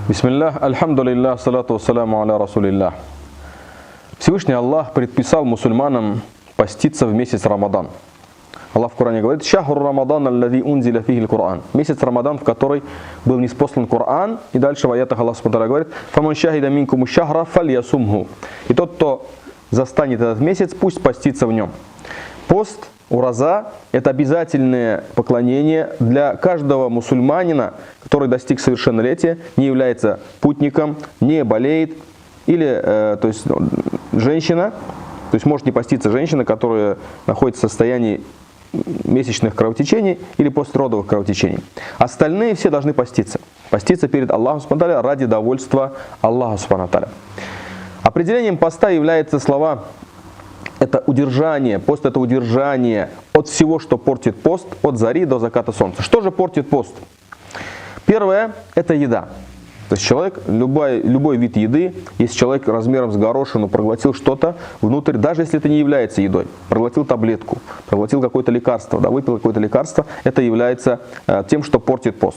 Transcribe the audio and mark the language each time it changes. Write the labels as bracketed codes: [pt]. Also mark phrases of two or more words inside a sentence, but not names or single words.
[ar] بسم الله، الحمد لله، الصلاة والسلام على رسول الله. [ru] Всевышний Аллах предписал мусульманам поститься в месяц Рамадан. Аллах в Коране говорит: [ar] «شهر رمضان الذي أنزل فيه القرآن». [ru] Месяц Рамадан, в который был ниспослан Коран. И дальше в аятах [ar] الله سبحانه وتعالى [ru] говорит: [ar] «فمن شهد منكم الشهر فليصمه». [ru] И тот, кто застанет этот месяц, пусть постится в нем. Пост, ураза – это обязательное поклонение для каждого мусульманина, который достиг совершеннолетия, не является путником, не болеет, или то есть женщина, то есть может не поститься женщина, которая находится в состоянии месячных кровотечений или послеродовых кровотечений. Остальные все должны поститься. Поститься перед Аллахом [ar] سبحانه وتعالى [ru] ради довольства Аллаха [ar] سبحانه وتعالى. [ru] Определением поста являются слова: это удержание, пост это удержание от всего, что портит пост, от зари до заката солнца. Что же портит пост? Первое – это еда. То есть человек, любой вид еды, если человек размером с горошину проглотил что-то внутрь, даже если это не является едой, проглотил таблетку, проглотил какое-то лекарство, выпил какое-то лекарство, это является тем, что портит пост.